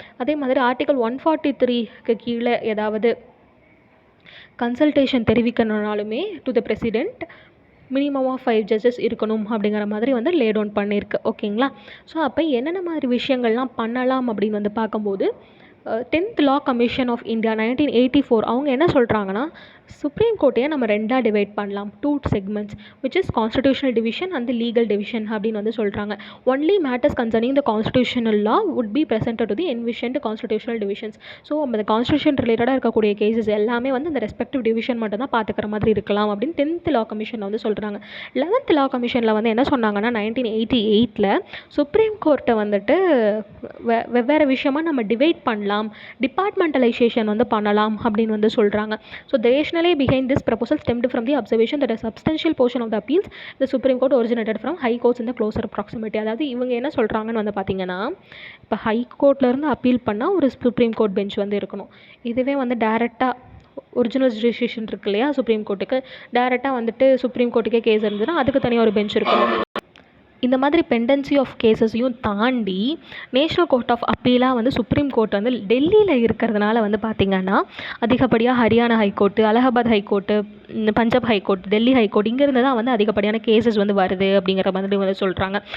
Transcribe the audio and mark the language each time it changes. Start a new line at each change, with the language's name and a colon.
Tamil: அதே மாதிரி ஆர்டிகல் 143க்கு கீழே ஏதாவது consultation தெரிவிக்கணுனாலுமே
English: to the president minimum of 5 judges
Tamil: இருக்கணும் அப்படிங்கிற மாதிரி வந்து லே டவுன் பண்ணியிருக்கு. ஓகேங்களா? ஸோ அப்போ என்னென்ன மாதிரி விஷயங்கள்லாம் பண்ணலாம் அப்படின்னு வந்து பார்க்கும்போது 10th law commission of India 1984 அவங்க என்ன சொல்கிறாங்கன்னா சுப்ரீம் கோர்ட்டையே நம்ம ரெண்டாக டிவைட் பண்ணலாம்,
English: 2 segments which is constitutional division and legal division
Tamil: அப்படின்னு வந்து சொல்கிறாங்க.
English: Only matters concerning the constitutional law would be presented to the envisioned constitutional divisions.
Tamil: So அந்த கான்ஸ்டியூஷன் ரிலேட்டடாக இருக்கக்கூடிய கேசஸ் எல்லாமே வந்து இந்த ரெஸ்பெக்டிவ் டிவிஷன் மட்டும் தான் பார்த்துக்கிற மாதிரி இருக்கலாம் அப்படின்னு 10th லா கமிஷனில் வந்து சொல்கிறாங்க. 11th லா கமிஷனில் வந்து என்ன சொன்னாங்கன்னா 1988 சுப்ரீம் கோர்ட்டை வந்துட்டு வெவ்வேறு விஷயமாக நம்ம டிவைட் பண்ணலாம், டிபார்ட்மெண்டலைசேஷன் வந்து பண்ணலாம் அப்படின்னு வந்து சொல்கிறாங்க.
English: So the rationale behind this proposal stemmed from the observation that a substantial portion of the appeals the Supreme Court originated from high courts in the closer proximity.
Tamil: அதாவது இவங்க என்ன சொல்கிறாங்கன்னு வந்து பார்த்தீங்கன்னா இப்போ ஹை கோர்ட்லேருந்து அப்பீல் பண்ணால் ஒரு சுப்ரீம் கோர்ட் பெஞ்ச் வந்து இருக்கணும். இதுவே வந்து டேரெக்டாக ஒரிஜினல் ஜுடிஷியேஷன் இருக்கு இல்லையா சுப்ரீம் கோர்ட்டுக்கு, டேரெக்டாக வந்துட்டு சுப்ரீம் கோர்ட்டுக்கே கேஸ் இருந்ததுன்னா அதுக்கு தனியாக ஒரு பெஞ்ச் இருக்கணும். இந்த மாதிரி பெண்டன்சி ஆஃப் கேசஸையும் தாண்டி நேஷ்னல் கோர்ட் ஆஃப் அப்பீலாக வந்து சுப்ரீம் கோர்ட் வந்து டெல்லியில் இருக்கிறதுனால வந்து பார்த்திங்கன்னா அதிகப்படியாக Haryana high court, Allahabad high court, Punjab high court, Delhi high court இங்கேருந்து தான் வந்து அதிகப்படியான கேசஸ் வந்து வருது அப்படிங்கிற மாதிரி வந்து சொல்கிறாங்க.